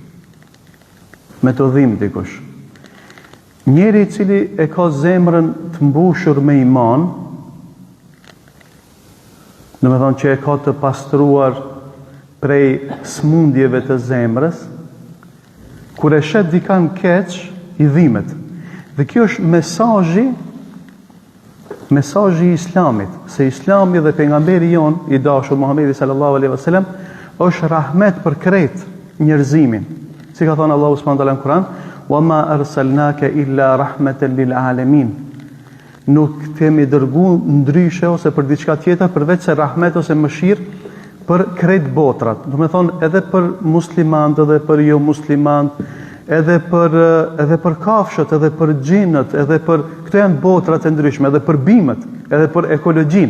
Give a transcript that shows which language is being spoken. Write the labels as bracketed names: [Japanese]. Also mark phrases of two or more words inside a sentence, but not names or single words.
[Albanian] Njeri i cili e ka zemrën të mbushur me iman, do të thonë që e ka të pastruar prej smundjeve të zemrës, kur e shet dikan keq, i dhimbet. Dhe kjo është mesazhi i islamit, se islami dhe pejgamberi jon i dashur Muhamedi [Arabic] صلى الله عليه وسلم [Albanian] është rahmet për krejt njerëzimin. Si ka thënë Allahu [Arabic] سبحانه وتعالى [Albanian] në Kur'an, [Arabic] "وما أرسلناك إلا رحمة للعالمين." [Albanian] Nuk kemi dërguar ndryshe ose për diçka tjetër përveç se rahmet ose mëshirë për krejt botrat. Do të thonë edhe për muslimanët, edhe për jo muslimanët, edhe për kafshët, edhe për xhinët, edhe për këto janë botrat e ndryshme, edhe për bimët, edhe për ekologjinë.